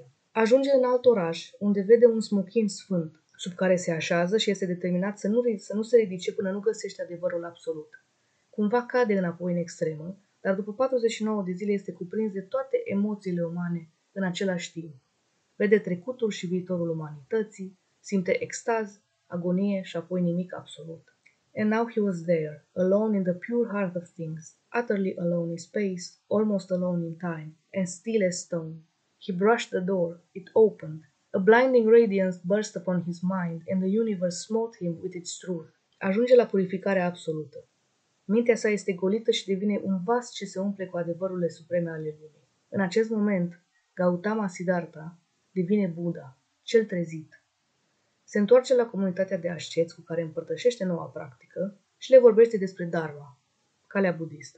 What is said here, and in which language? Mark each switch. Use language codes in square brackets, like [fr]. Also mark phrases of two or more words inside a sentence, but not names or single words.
[ro] Ajunge în alt oraș, unde vede un smochin sfânt, sub care se așează și este determinat să nu se ridice până nu găsește adevărul absolut. Cumva cade înapoi în extremă, dar după 49 de zile este cuprins de toate emoțiile umane în același timp. Vede trecutul și viitorul umanității, simte extaz, agonie și apoi nimic absolut. [en] And now he was there, alone in the pure heart of things, utterly alone in space, almost alone in time, and still as stone. He brushed the door, it opened. A blinding radiance burst upon his mind, and the universe smote him with its truth. [ro] Ajunge la purificarea absolută. Mintea sa este golită și devine un vas ce se umple cu adevărurile supreme ale lumii. În acest moment, Gautama Siddhartha devine Buddha, cel trezit. Se întoarce la comunitatea de asceți cu care împărtășește noua practică și le vorbește despre Dharma, calea budistă.